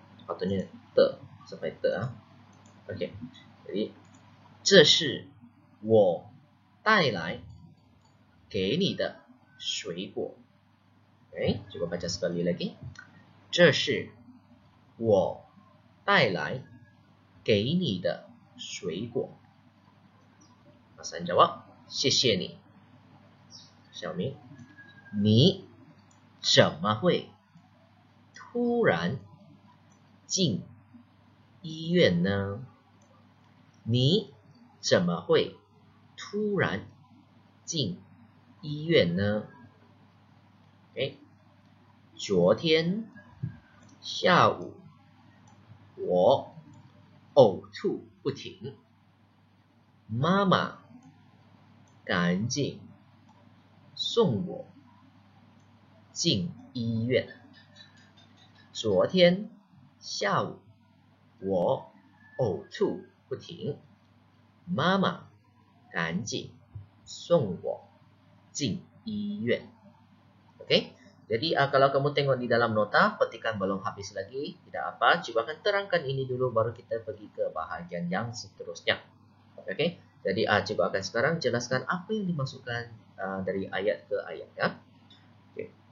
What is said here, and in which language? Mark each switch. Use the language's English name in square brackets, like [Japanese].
[Malay] Sepatutnya 的 sampai 的 Okay. Jadi [Chinese] 这是我带来给你的水果。 [Malay] Okay. Coba baca sekali lagi. [Chinese] 这是我带来给你的水果。 [Malay] Hasan jawab, [Chinese] 谢谢你。小明，你怎么会突然进医院呢？你怎么会突然进医院呢？昨天下午我呕吐不停，妈妈赶紧送我进医院。昨天下午我呕吐不停，妈妈赶紧送我进医院.Okey. [Malay] Jadi kalau kamu tengok di dalam nota, petikan belum habis lagi, tidak apa. Cikgu akan terangkan ini dulu baru kita pergi ke bahagian yang seterusnya. Okey. Jadi cikgu akan sekarang jelaskan apa yang dimasukkan dari ayat ke ayat ya. Okey.